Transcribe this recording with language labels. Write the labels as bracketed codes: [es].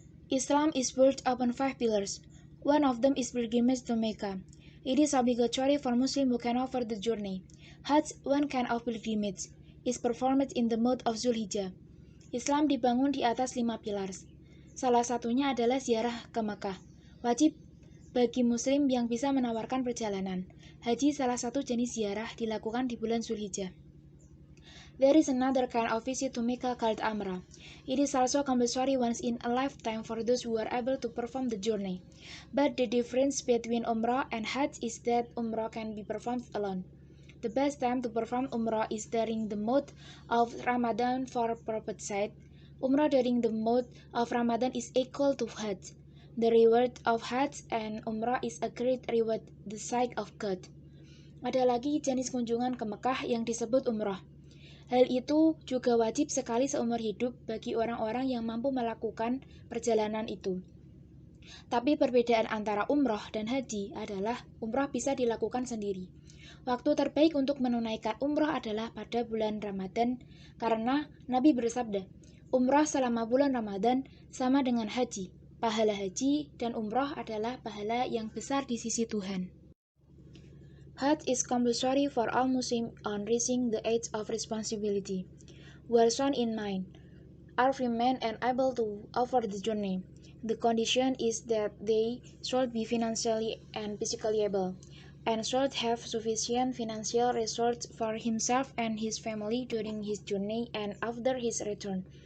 [en] Islam is built upon 5 pillars. One of them is pilgrimage to Mecca. It is obligatory for Muslims who can offer the journey. Hajj, one kind of pilgrimage, is performed in the month of Zulhijjah. [id] Islam dibangun di atas 5 pilar. Salah satunya adalah ziarah ke Mekah. Wajib bagi Muslim yang bisa menawarkan perjalanan. Haji salah satu jenis ziarah dilakukan di bulan Zulhijjah. [en] There is another kind of visit to Mecca called Umrah. It is also compulsory once in a lifetime for those who are able to perform the journey. But the difference between Umrah and Hajj is that Umrah can be performed alone. The best time to perform Umrah is during the month of Ramadan for Prophet said. Umrah during the month of Ramadan is equal to Hajj. The reward of Hajj and Umrah is a great reward the sight of God. [id] Ada lagi jenis kunjungan ke Mekah yang disebut Umrah. Hal itu juga wajib sekali seumur hidup bagi orang-orang yang mampu melakukan perjalanan itu. Tapi perbedaan antara umroh dan haji adalah umroh bisa dilakukan sendiri. Waktu terbaik untuk menunaikan umroh adalah pada bulan Ramadan karena Nabi bersabda, umroh selama bulan Ramadan sama dengan haji. Pahala haji dan umroh adalah pahala yang besar di sisi Tuhan. [en] Hajj is compulsory for all Muslims on reaching the age of responsibility. Were shown in 9 are free men and able to offer the journey. The condition is that they should be financially and physically able, and should have sufficient financial resources for himself and his family during his journey and after his return.